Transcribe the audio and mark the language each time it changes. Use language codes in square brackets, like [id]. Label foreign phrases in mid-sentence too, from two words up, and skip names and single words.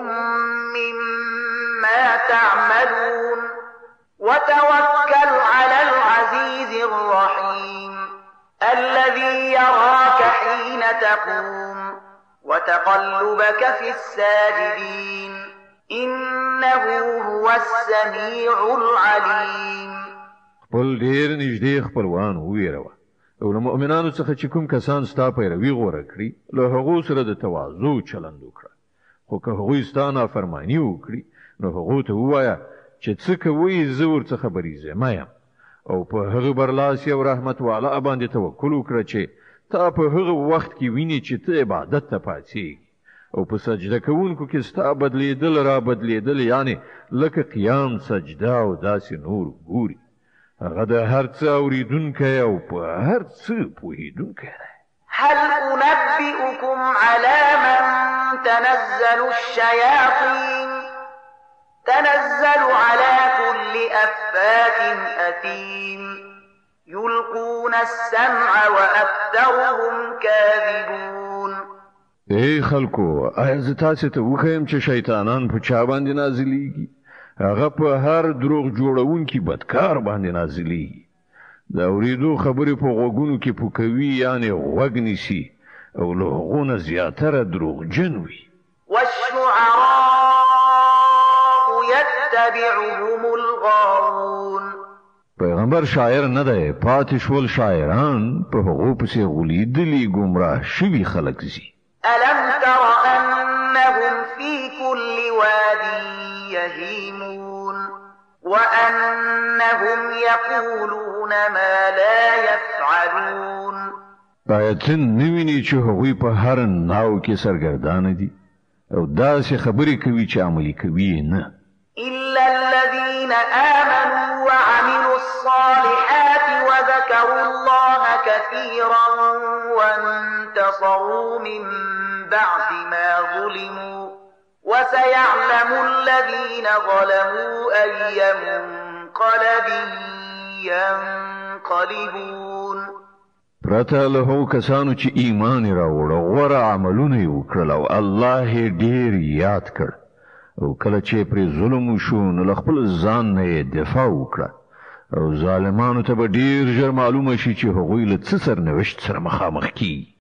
[ar] مما تعملون وتوكل على العزيز الرحيم الذي يراك حين تقوم وتقلبك في الساجدين إنه هو السميع العليم. [ps] خپل ډیر نږدې خپلوان وویروه او له مؤمنانو څخه چې کوم کسان ستا پیروي غوره کړي له هغو سره د تواضع چلند وکړه، خو که هغوی ستا نافرماني وکړي نو هغو ته ووایه چې څه کوئ زه ورڅخه بریځمه یم، او په هغه برلاسی او رحمت والا باندې توکل وکړه چې تا په هغه وخت کې ویني چې ته عبادت ته پاڅېږي او په سجده کوونکو کې ستا بدلیدل را بدلیدل، یعنی لکه قیام، سجده او داسې نور ګوري. هغه د هر څه اوریدونکی او په هر څه پوهیدونکی دی. [ar] هل أنبئكم على من تنزل الشياطين؟ تنزل على كل أفاك أثيم يلقون السمع وأكثرهم كاذبون. [ps] ای خلکو، آیا زه تاسو ته وښیم چې شیطانان په چا باندې نازلیږي؟ هغه په هر دروغ جوړونکي بدکار باندې نازلیږي. د اوریدو خبرې په غوږونو کې پوکوي، یعنی غوږ نیسي او له هغو نه زیاتره دروغجن وي. [ar] والشعراء يتبعهم الغاوون. [ps] پیغمبر شاعر نه دی، پاتې شول شاعران په هغو پسې غولیدلي ګمراه شوي خلک زی. [ar] ألم تر أنهم في كل واد يهيمون وأنهم يقولون ما لا يفعلون. [ps] آیا ته نویني چې هغوی په هر ناو کې سرګردانه دي او داسې خبرې کوي چې عملي کوي نه؟ [ar] إلا الذين آمنوا وعملوا الصالحات وذكروا الله كثيرا وانتصروا من بعد ما ظلموا وسيعلم الذين ظلموا أي منقلب ينقلبون. [ps] پرته له هغو کسانو چې ایمان راوړ او غوره عملونه یې وکړل او الله یې ډېر یاد کړ، او کله چې پرې ظلم وشو نو له خپل ځان نه یې دفاع وکړه، او ظالمانو ته به ډېر ژر معلومه شي چې هغوی له څه سرنوشت سره مخامخ کیږي.